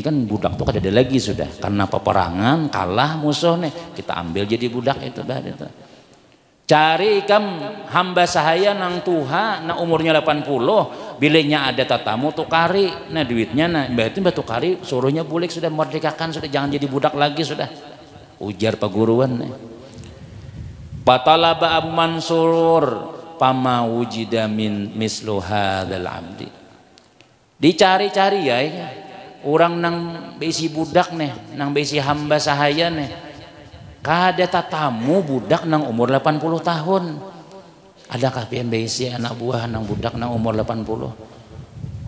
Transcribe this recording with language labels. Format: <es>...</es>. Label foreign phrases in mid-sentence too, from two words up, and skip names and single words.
<bjn>kan budak tuh kada ada lagi sudah karena peperangan kalah musuh nih kita ambil jadi budak itu bah itu cari ikam hamba sahaya nang tuha nang umurnya 80 bilenya ada tatamu tukari nah duitnya nah berarti mbak tukari suruhnya bulik sudah merdekakan sudah jangan jadi budak lagi sudah ujar paguruan nih Patalaba Abu Mansur</bjn> <ar>فما وجد من مثل هذا العبد.</ar> <bjn>Dicari-cari ya orang nang besi budak nih, nang besi hamba sahaya nih. Kada tatamu budak nang umur 80 tahun. Adakah pian besi anak buah nang budak nang umur 80?</bjn>